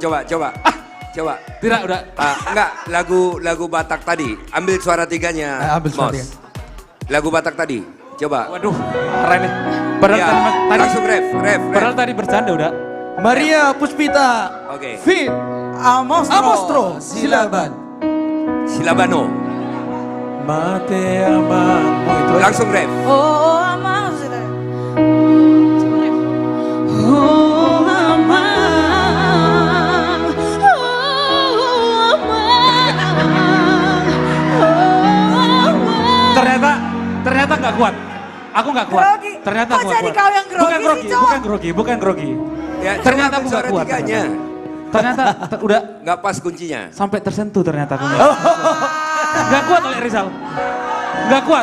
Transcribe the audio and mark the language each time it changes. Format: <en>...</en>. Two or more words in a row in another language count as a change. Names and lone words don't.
<id>Tidak, udah. Enggak, lagu Batak tadi. Ambil suara tiganya, ambil suara Mos. tiga. Lagu Batak tadi, coba. Waduh, keren nih. Padahal Ya, tadi langsung ref. Padahal tadi bercanda udah. Maria Puspita. Oke. Fit Amostro Silaban. Silabano.</id> <bbc>Mate amamu itu.</bbc> <id>Langsung ref.</id> <bbc>Oh amang sudah. Oh amang. Oh amang.</bbc> <id>Ternyata nggak kuat. Aku nggak kuat. Grogi. Ternyata Kok aku nggak jadi kuat. kau yang grogi sih, Cok? Bukan grogi. Ya, Ternyata coba aku nggak suara kuat. tiganya. Ternyata udah Nggak pas kuncinya. sampai tersentuh ternyata aku. Nggak kuat oleh Rizal. Nggak kuat.</id>